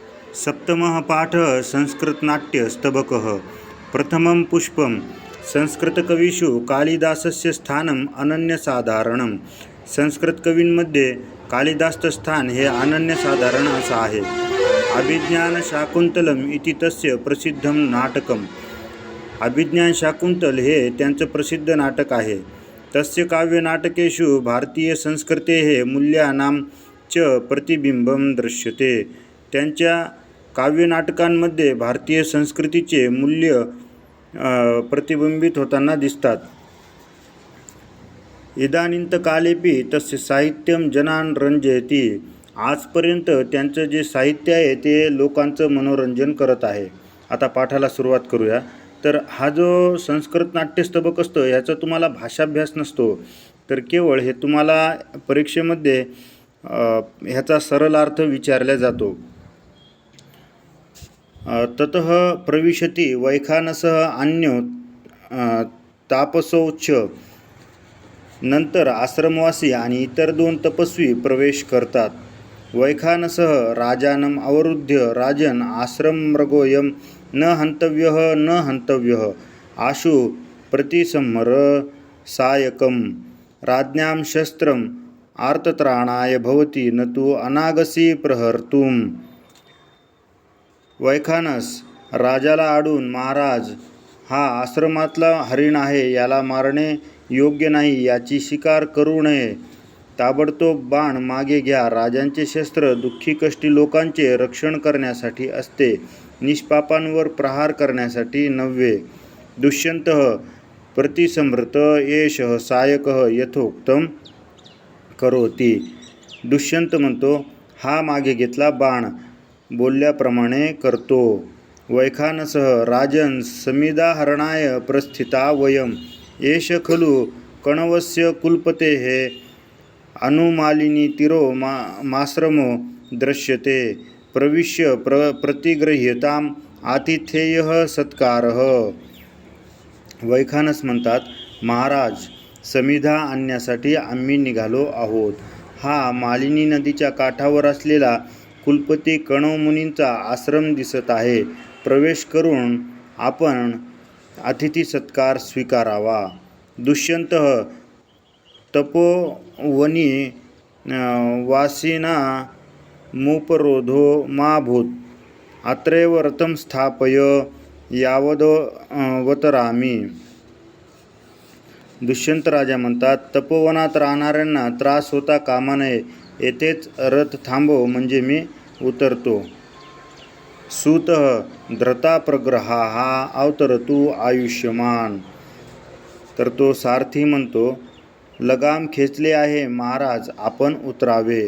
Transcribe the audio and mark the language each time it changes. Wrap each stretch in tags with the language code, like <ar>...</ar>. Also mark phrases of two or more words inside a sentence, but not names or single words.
<sa>सप्तमः पाठः संस्कृतनाट्यस्तबकः। प्रथमं पुष्पं। संस्कृतकवीषु कालिदासस्य स्थानम् अनन्यसाधारणं।</sa> <mr>संस्कृतकवींमध्ये कालिदासचं स्थान हे अनन्यसाधारण असं आहे.</mr> <sa>अभिज्ञानशाकुंतलम् इति तस्य प्रसिद्धं नाटकम्.</sa> <mr>अभिज्ञानशाकुंतल हे त्यांचं प्रसिद्ध नाटक आहे.</mr> <sa>तस्य काव्यनाटकेषु भारतीयसंस्कृतेः मूल्यानां च प्रतिबिंबं दृश्यते.</sa> <mr>त्यांच्या काव्यनाटकांमध्ये भारतीय संस्कृतीचे मूल्य प्रतिबिंबित होताना दिसतात.</mr> <sa>इदानीन्तकालेपि तस्य साहित्यं जनान् रंजयति.</sa> <mr>आजपर्यंत त्यांचं जे साहित्य आहे ते लोकांचं मनोरंजन करत आहे. आता पाठाला सुरुवात करूया. तर हा जो संस्कृत नाट्यस्तबक असतो ह्याचा तुम्हाला भाषाभ्यास नसतो, तर केवळ हे तुम्हाला परीक्षेमध्ये ह्याचा सरळ अर्थ विचारला जातो.</mr> <sa>ततः प्रविशति वैखानसः अन्यो तापसोच्च.</sa> <mr>नंतर आश्रमवासी आणि इतर 2 तपस्वी प्रवेश करतात.</mr> <sa>वैखानसः राजानम् अवरुद्ध्य राजन् आश्रममृगोऽयं न हन्तव्यः न हन्तव्यः आशु प्रतिसंहर सायकम्. राज्ञां शस्त्रम् आर्तत्राणाय भवति न तु अनागसी प्रहर्तुम्.</sa> <mr>वैखानस राजाला आडून, महाराज, हा आश्रमातला हरिण आहे, याला मारणे योग्य नाही, याची शिकार करू नये. ताबडतोब बाण मागे घ्या. राजांचे शस्त्र दुःखी कष्टी लोकांचे रक्षण करण्यासाठी असते, निष्पापांवर प्रहार करण्यासाठी नव्हे.</mr> <sa>दुष्यंतः प्रतिसंहृत एषः सायकः यथोक्तं करोति.</sa> <mr>दुष्यंत म्हणतो, हा मागे घेतला बाण बोलल्याप्रमाणे करतो.</mr> <sa>वैखानसः राजन् समिदाहरणाय प्रस्थिता वयम् एष खलु कण्वस्य कुलपतेः अनुमालिनी तीरो माश्रमो दृश्यते प्रविश्य प्रतिगृह्यताम् आतिथेयः सत्कारः.</sa> <mr>वैखानस म्हणतात, महाराज, समिधा आणण्यासाठी आम्ही निघालो आहोत. हा मालिनी नदीच्या काठावर असलेला कुलपती कण्व मुनींचा आश्रम दिसत आहे. प्रवेश करून आपण अतिथी सत्कार स्वीकारावा.</mr> <sa>दुष्यंतः तपोवनी वासिना मुपरोधो मा भूत अत्रैव रथं स्थापय यावदवतरामि.</sa> <mr>दुष्यंत राजा म्हणतात, तपोवनात राहणाऱ्यांना त्रास होता कामा नये, येथेच रथ थांबव म्हणजे मी उतरतो.</mr> <sa>सूतः धृताप्रग्रहाः अवतरतु आयुष्यमान.</sa> <mr>तर तो सारथी म्हणतो, लगाम खेचले आहे महाराज, आपण उतरावे.</mr>